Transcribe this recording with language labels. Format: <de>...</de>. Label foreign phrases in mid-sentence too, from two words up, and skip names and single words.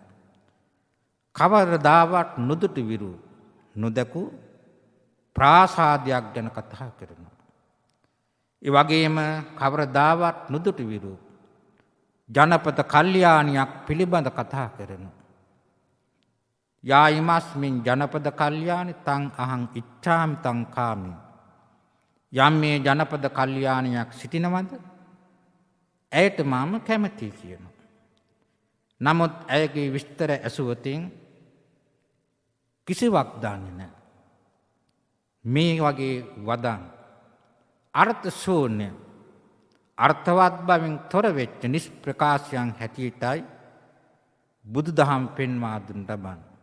<si>කවරදාවත් නොදුටු විරු නොදකු ප්‍රාසාදයක් ගැන කතා කරනවා. ඒ වගේම කවරදාවත් නොදුටු විරු ජනපද කල්යාණියක් පිළිබඳ කතා කරනවා.</si> <pi>යායිමස්මින් ජනපද කල්යාණි තං අහං ඉච්ඡාමි තං කාමි.</pi> <si>යම් මේ ජනපද කල්යාණියක් සිටිනවද? ඇයට මම කැමතියි කියනවා. නමුත් ඇයගේ විස්තර ඇසුවතින් කිසිවක් දන්නේ නැහැ. මේ වගේ වදන් අර්ථ ශූන්‍ය අර්ථවත් බවින් තොර වෙච්ච නිෂ්ප්‍රකාශයන් හැටියටයි බුදුදහම පෙන්වා දුන් ලබන්නේ.</si>